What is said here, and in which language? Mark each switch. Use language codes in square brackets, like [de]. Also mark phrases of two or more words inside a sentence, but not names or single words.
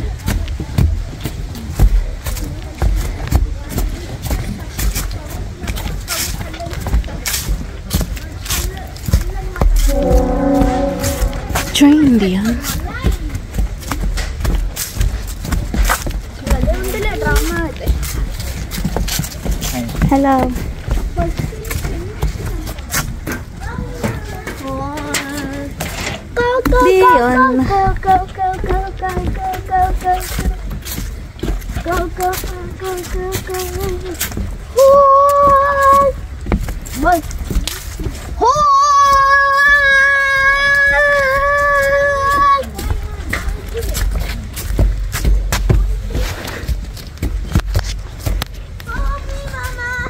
[en] Train diyan. Hello. Go, go, Dion. go, go, go, go, go, go, go, go. Go, go, go, go, go, go. Horse! What? Horse! Follow me, Mama.